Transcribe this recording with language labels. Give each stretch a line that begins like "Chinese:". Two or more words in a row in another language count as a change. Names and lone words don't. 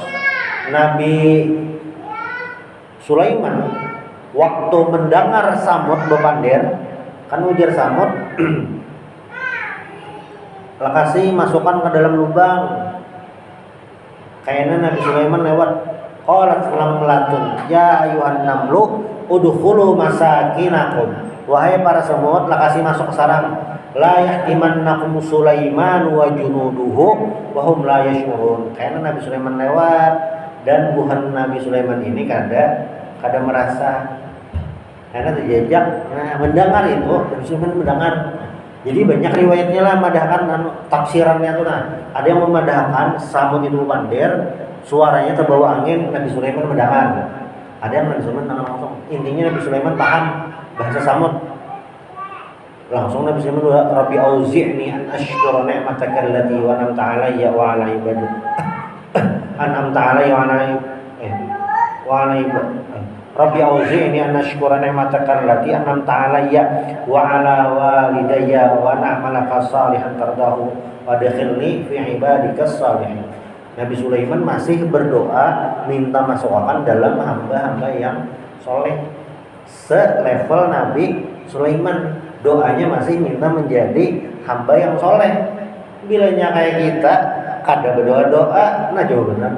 Banjar: Nabi Sulaiman waktu mendengar Samud bepander, kan ujar Samud, lakasi masukkan ke dalam lubang. Kayaknya Nabi Sulaiman lewat
Arabic: قالت نملة يا أيها النمل ادخلوا مساكنكم,
Banjar: wahai para semut lakasi masuk ke sarang,
Arabic: لا يحطمنكم سليمان وجنوده وهم لا يشعرون.
Banjar: Karena Nabi Sulaiman lewat dan buhan Nabi Sulaiman ini kada merasa, karena terjejak mendengar itu. Nabi Sulaiman mendengar. Jadi banyak riwayatnya lah madahkan tafsirannya tuh. Ada yang memadahkan samut itu pandir, suaranya terbawa angin, Nabi Sulaiman mendengar. Ada yang Nabi Sulaiman langsung. Intinya Nabi Sulaiman paham bahasa samut. Langsung Nabi Sulaiman bilang,
Arabic: رب أوزعني أن أشكر نعمتك التي وأنعمت علي وعلى عبادك. أنعمت علي وعلى عبادك. رب أوزعني أن أشكر نعمتك التي أنعمت علي وعلى والدي وأن أعمل صالحا ترضاه وأدخلني في عبادك الصالحين.
Banjar: Nabi Sulaiman masih berdoa minta masukkan dalam hamba-hamba yang soleh. Selevel Nabi Sulaiman, doanya masih minta menjadi hamba yang soleh. Bilanya kayak kita kada berdoa-doa, nah jauh benar.